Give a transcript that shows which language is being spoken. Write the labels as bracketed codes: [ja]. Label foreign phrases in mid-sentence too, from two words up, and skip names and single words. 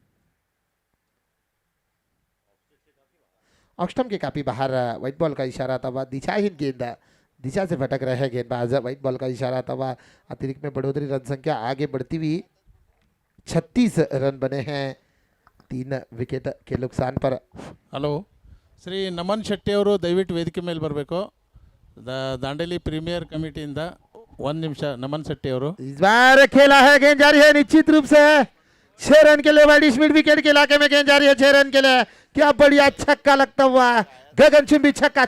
[hi] ऑक्स्टम के काफी बाहर, व्हाइट बॉल का इशारा था वह दिशाहीन गेंद, दिशा से भटक रहे हैं गेंदबाज। व्हाइट बॉल का इशारा था वह अतिरिक्त में बढ़ोतरी, रन संख्या आगे बढ़ती हुई 36 रन बने हैं 3 ವಿಕೆಟ್ के नुकसान पर। [kn] ಹಲೋ, ಶ್ರೀ ನಮನ್ ಶೆಟ್ಟಿ ಅವರು ದಯವಿಟ್ಟು ವೇದಿಕೆ ಮೇಲೆ ಬರಬೇಕು. ದಾಂಡೇಲಿ ಪ್ರೀಮಿಯರ್ ಕಮಿಟಿಯಿಂದ 1 ನಿಮಿಷ. ನಮನ್ ಶೆಟ್ಟಿ ಅವರು [hi] इस बार खेला है, गेंद जारी है निश्चित रूप से 6 रन के लिए। वाइड मिड विकेट के इलाके में गेंद जारी है 6 रन के लिए। क्या बढ़िया छक्का लगता हुआ, गगनचुंबी छक्का।